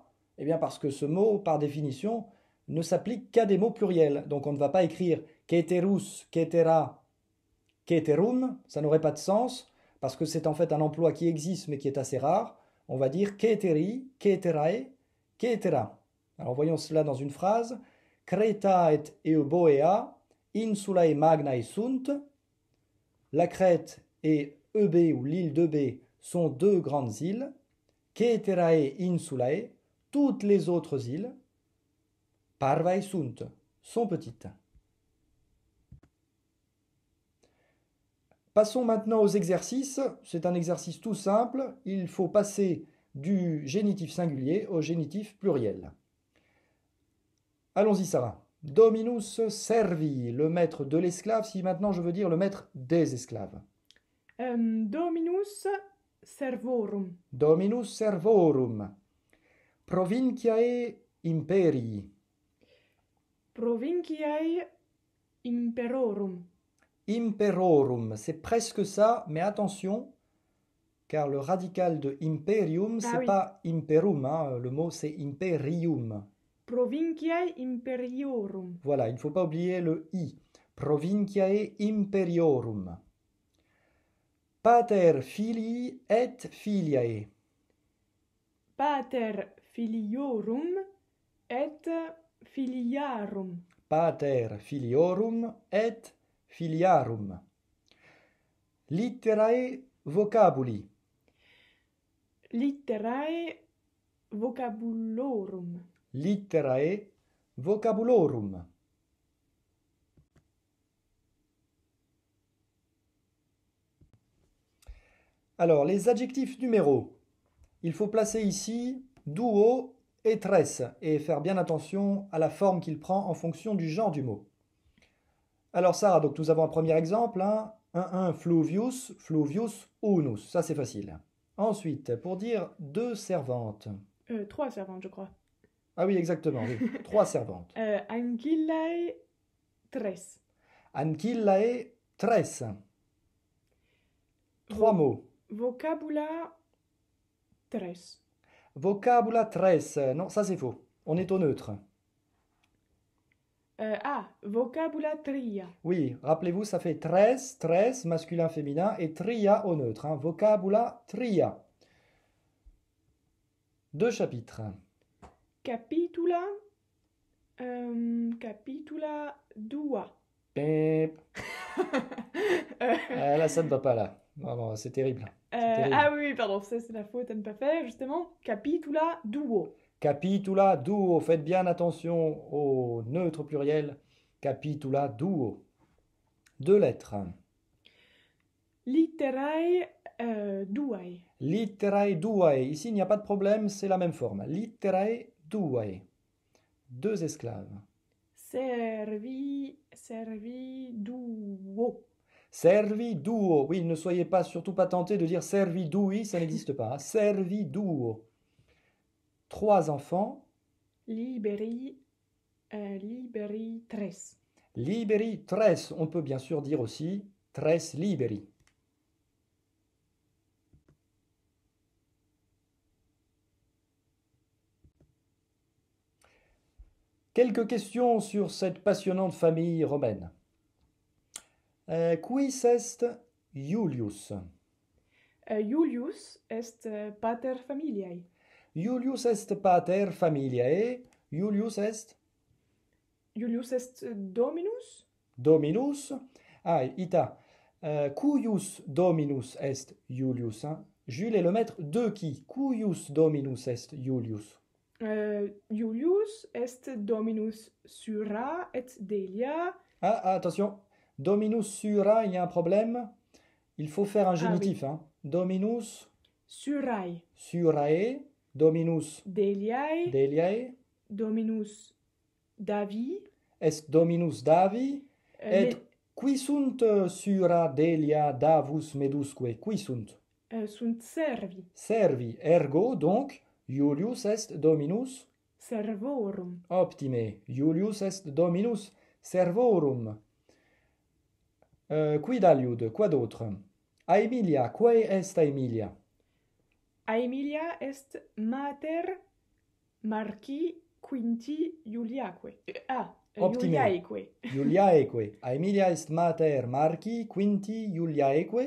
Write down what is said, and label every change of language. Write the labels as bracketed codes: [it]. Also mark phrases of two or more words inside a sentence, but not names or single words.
[fr] Eh bien parce que ce mot, par définition, ne s'applique qu'à des mots pluriels. Donc on ne va pas écrire [la] caeterus, caetera, caeterum, [fr] ça n'aurait pas de sens, parce que c'est en fait un emploi qui existe mais qui est assez rare. On va dire [la] caeteri, caeterae, caetera. [fr] Alors voyons cela dans une phrase. [la] Creta et Euboea, insulae magnae sunt. [fr] La Crète et Eubée ou l'île d'Eubée sont deux grandes îles. [la] Caeterae insulae, [fr] toutes les autres îles, [la] parvae sunt, [fr] sont petites. Passons maintenant aux exercices. C'est un exercice tout simple. Il faut passer du génitif singulier au génitif pluriel. Allons-y, Sarah. [la] Dominus servi, [fr] le maître de l'esclave, si maintenant je veux dire le maître des esclaves. [la] Dominus servorum. Dominus servorum. Provinciae imperii. Provinciae imperorum. Imperorum, [fr] c'est presque ça, mais attention, car le radical de [la] imperium, c'est pas imperum, [fr] hein, le mot c'est imperium. [la] Provinciae imperiorum. [fr] Voilà, il ne faut pas oublier le i. [la] Provinciae imperiorum. Pater filii et filiae. Pater filiorum et filiarum. Pater filiorum et filiarum. Litterae vocabuli. Litterae vocabulorum. Litterae vocabulorum. [fr] Alors, les adjectifs numéros. Il faut placer ici [la] duo et tres [fr] et faire bien attention à la forme qu'il prend en fonction du genre du mot. Alors Sarah, donc nous avons un premier exemple, hein, un [la] fluvius, fluvius unus, [fr] ça c'est facile. Ensuite, pour dire deux servantes. 3 servantes, je crois. Ah oui, exactement, oui. Trois servantes. [la] Ancillae tres. Ancillae tres. [fr] Trois mots. [la] Vocabula tres. Vocabula tres. Non, [fr] ça c'est faux. On est au neutre. [la] Vocabula tria. [fr] Oui, rappelez-vous, ça fait [la] tres, tres, [fr] masculin, féminin, et tria au neutre. Hein. [la] Vocabula tria. [fr] Deux chapitres. [la] Capitula. Capitula dua. [fr] Pip. Là, ça ne va pas là. Non, non, c'est terrible. terrible. Ah oui, pardon, ça c'est la faute à ne pas faire, justement. [la] Capitula duo. Capitula duo. [fr] Faites bien attention au neutre pluriel. [la] Capitula duo. [fr] Deux lettres. [la] Litterae duae. Litterae duae. [fr] Ici, il n'y a pas de problème, c'est la même forme. [la] Litterae duae. [fr] Deux esclaves. [la] Servi duo. Servi duo. [fr] Oui, ne soyez pas, surtout pas tentés de dire [la] servi dui, [fr] ça n'existe pas. Hein. [la] Servi duo. [fr] Trois enfants. [la] Liberi tres. Liberi tres. [fr] On peut bien sûr dire aussi [la] tres liberi. [fr] Quelques questions sur cette passionnante famille romaine. [la] Quis est Iulius? Iulius est pater familiae. Iulius est pater familiae. Iulius est Iulius est dominus. Dominus. Ah, ita. Cuius Dominus est Iulius. [fr] Hein? Jules est le maître de qui? [la] Cuius Dominus est Iulius. Iulius est dominus sura et delia. [fr] Ah, attention. [la] Dominus sura, [fr] il y a un problème. Il faut faire un génitif. Oui. Hein? [la] Dominus Surae. surae. Dominus Deliae. deliae. Dominus Davi. Est Dominus Davi. Et qui sunt sura delia davus medusque? Qui sunt? Sunt servi. Servi. Ergo, donc, Iulius est Dominus Servorum. optime. Iulius est Dominus servorum. Quid aliud? [fr] Quoi d'autre? [la] Aemilia. Quae est Aemilia? Aemilia est mater Marci Quinti Iuliaque. Optime. Iuliaeque. Iuliaeque. Aemilia est mater Marci Quinti Iuliaeque.